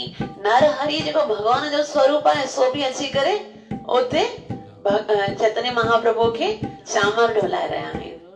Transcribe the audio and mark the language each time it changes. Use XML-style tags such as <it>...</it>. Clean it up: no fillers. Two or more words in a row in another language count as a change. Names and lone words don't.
<hi>नरहरि जो भगवान जो स्वरूप है सो भी</hi> <sd>अची करे उते</sd> <hi>चैतन्य महाप्रभु के चामर डोलाए रहा है।</hi>